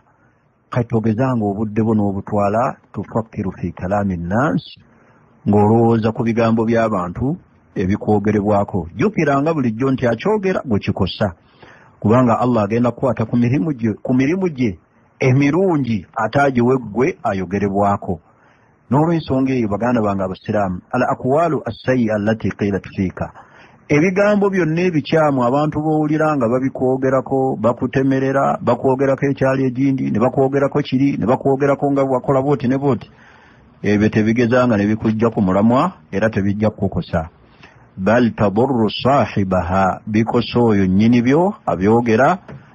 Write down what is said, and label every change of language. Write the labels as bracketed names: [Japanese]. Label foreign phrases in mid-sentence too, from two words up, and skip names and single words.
[Ganda] Kati togezanga obudde bwo n'obutwala [Arabic] تفكر في كلام الناس, [Ganda] ng'olowooza ku bigambo by'abantu ebikwogerebwako. Jjukiranga bulijjo nti akyogera gwe kikosa, kubanga Allah agenda kukwata ku mirimu gye emirungi ataagiwe ggwe ayogerebwako. N'olw'ensonga eyo baganda bange abasiraamu, [Arabic] الأقوال السيئة التي قيلت فيك, [Ganda] ebigambo byonna ebikyamu abantu bowulira nga babikwogerako, bakutemerera, bakwogerako ekyali egindi, ne bakwogerako kiri, ne bakwogerako nga wakola booti ne booti, ebyo tebigezanga ne bikujja ku mulamwa era tebijja kukosa. [Arabic] بل تضر صاحبها, [Ganda] bikosa oyo nnyini byo abyogera.